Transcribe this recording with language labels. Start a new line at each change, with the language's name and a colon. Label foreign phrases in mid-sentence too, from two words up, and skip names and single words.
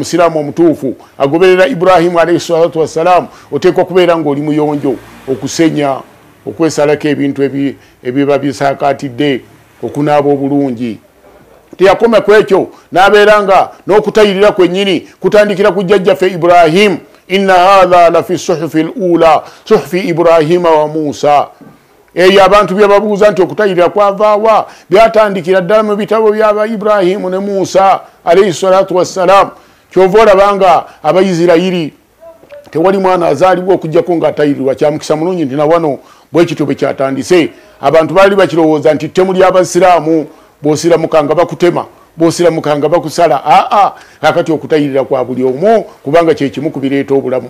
Ganda: omusiraamu omutuufu agoberera Ibrahim
Arabic: عليه الصلاة والسلام
Ganda: oteekwa kubeera ng'oli muyonjo okusenya okwesalako ebintu ebiba bisaakaatidde okunaaba obulungi teyakoma ku ekyo n'abeera nga n'okutayirira kwennyini kutandikira ku jjajjaffe Ibrahim
Arabic: إن هذا لفي صحف الأولى صحف إبراهيم وموسى eyo
Ganda: abantu byababuuza nti okutayirira kwavaawa byatandikira ddala mu bitabo byaba Ibrahimu ne Musa
Arabic: عليه الصلاة والسلام
Ganda: kyova olabanga abayisirayiri tewali mwana azaalibwa okujjako ng'atayirirwa kyamukisa mulungi nti nawano bwekityo bwe kyatandise abantu baali bakirowooza nti ttemu ly'abasiraamu bw'osiramukanga bakutema bosiramukanga bakusala kakati okutayirira kwa buli omu kubanga kye kimu kubireeta obulamu.